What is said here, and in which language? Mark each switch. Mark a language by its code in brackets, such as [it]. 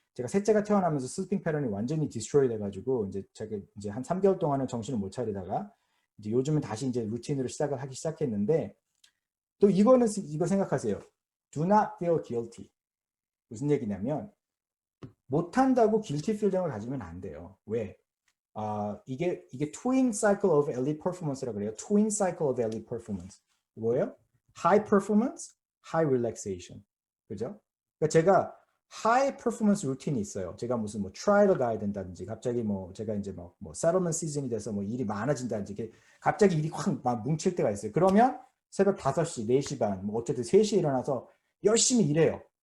[ko] 제가 셋째가 태어나면서 슬핑 패턴이 완전히 디스트로이 돼가지고 이제 제가 이제 한 3개월 동안은 정신을 못 차리다가 이제 요즘은 다시 이제 루틴으로 시작을 하기 시작했는데 또 이거는 이거 생각하세요. [en] Do not feel guilty. [ko] 무슨 얘기냐면 못한다고 guilty feeling을 가지면 안 돼요. 왜? 이게 [en] twin cycle of elite performance라고 [ko] 그래요. [en] twin cycle of elite performance. [ko] 뭐예요? [en] high performance, high relaxation. [ko] 그죠? 그러니까 제가 high performance 루틴이 있어요. 제가 무슨 뭐 트라이를 가야 된다든지 갑자기 뭐 제가 이제 뭐 settlement 시즌이 돼서 뭐 일이 많아진다든지 갑자기 일이 확 막 뭉칠 때가 있어요. 그러면 새벽 5시, 4시 반, 뭐 어쨌든 3시에 일어나서 열심히 일해요.